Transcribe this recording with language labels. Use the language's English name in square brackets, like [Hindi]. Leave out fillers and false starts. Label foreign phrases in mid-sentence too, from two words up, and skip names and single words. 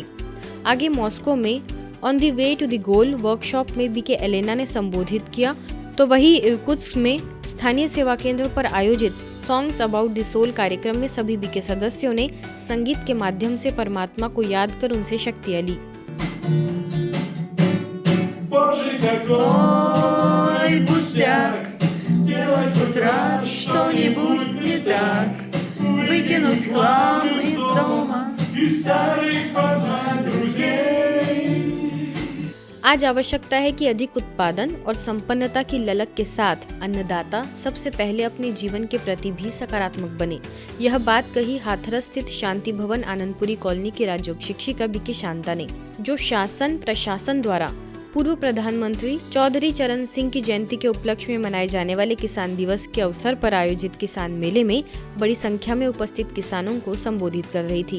[Hindi] आगे मॉस्को में ऑन द वे टू द गोल वर्कशॉप में बीके एलेना ने संबोधित किया, तो वही इरकुत्स्क में स्थानीय सेवा केंद्र पर आयोजित सॉन्ग्स अबाउट द सोल कार्यक्रम में सभी बीके सदस्यों ने संगीत के माध्यम से परमात्मा को याद कर उनसे शक्तियाँ ली। [Russian] Хоть раз что-нибудь не так, выкинуть хлам из дома и старых позвать друзей। [Hindi] आज आवश्यकता है कि अधिक उत्पादन और संपन्नता की ललक के साथ अन्नदाता सबसे पहले अपने जीवन के प्रति भी सकारात्मक बने। यह बात कही हाथरस स्थित शांति भवन आनंदपुरी कॉलोनी की राजयोग शिक्षिका बीके शांता ने, जो शासन प्रशासन द्वारा पूर्व प्रधानमंत्री चौधरी चरण सिंह की जयंती के उपलक्ष्य में मनाए जाने वाले किसान दिवस के अवसर पर आयोजित किसान मेले में बड़ी संख्या में उपस्थित किसानों को संबोधित कर रही थी।